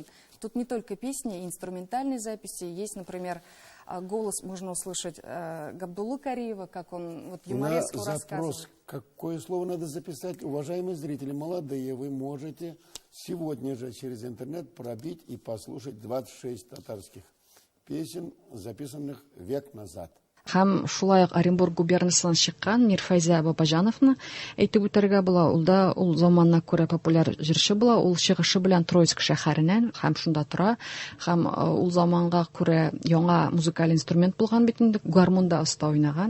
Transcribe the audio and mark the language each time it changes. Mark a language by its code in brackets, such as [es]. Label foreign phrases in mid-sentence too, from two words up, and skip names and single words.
[ru] Тут не только песни, и инструментальные записи. Есть, например, голос можно услышать Габдуллы Кариева, как он юмореску рассказывает. Запрос, какое слово надо записать, уважаемые зрители, молодые, вы можете сегодня же через интернет пробить и послушать 26 татарских песен, записанных век назад. [tt] Һәм шулай ук Оренбург губернасынан чыккан Мирфайза Бабажановны әйтеп үтәргә була. Ул заманына күрә популяр җырчы була. Ул чыгышы белән Троицк шәһәреннән һәм шунда тора. Һәм ул заманга күрә яңа музыкаль инструмент булган бит инде, гармонда оста уйнаган.